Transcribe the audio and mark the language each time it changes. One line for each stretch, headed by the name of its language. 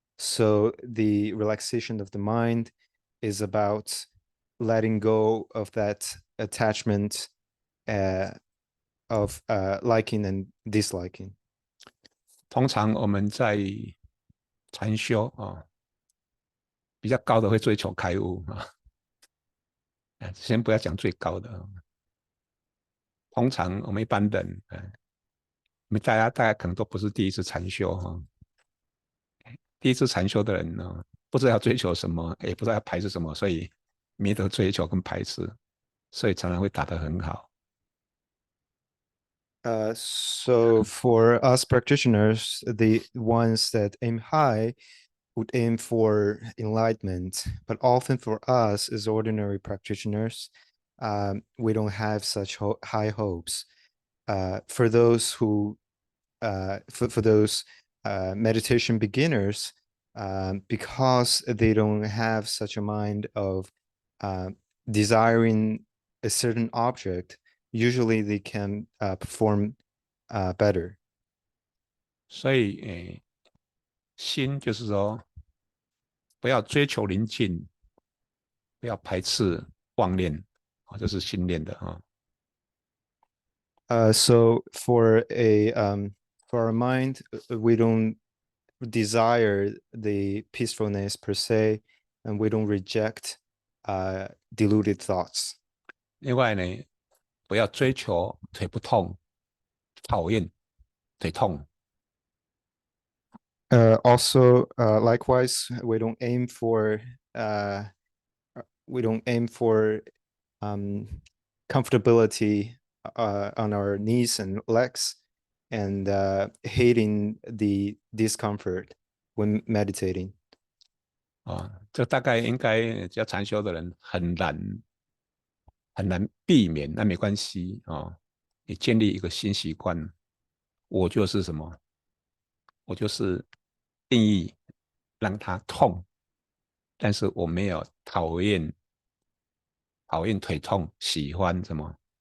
English: So the relaxation of the mind is about letting go of that attachment of liking and disliking.
Chinese: 通常我们在禅修啊，比较高的会追求开悟啊。先不要讲最高的，通常我们一般人，我们大家可能都不是第一次禅修哈。第一次禅修的人呢，不知道要追求什么，也不知道要排斥什么，所以没得追求跟排斥，所以常常会打得很好。
English: So for us practitioners, the ones that aim high would aim for enlightenment, but often for us as ordinary practitioners, we don't have such high hopes. For those who, for those meditation beginners, because they don't have such a mind of desiring a certain object, usually they can perform better.
Chinese: 所以，心就是说，不要追求宁静，不要排斥妄念，啊，这是心念的啊。
English: So for our mind, we don't desire the peacefulness per se, and we don't reject deluded thoughts.
Chinese: 另外呢，不要追求腿不痛，讨厌腿痛。
English: Also, likewise, we don't aim for comfortability on our knees and legs, and hating the discomfort when meditating.
Chinese: 这大概应该要禅修的人很难避免，那没关系啊。你建立一个新习惯，我就是什么？我就是定义让它痛，但是我没有讨厌腿痛，喜欢什么？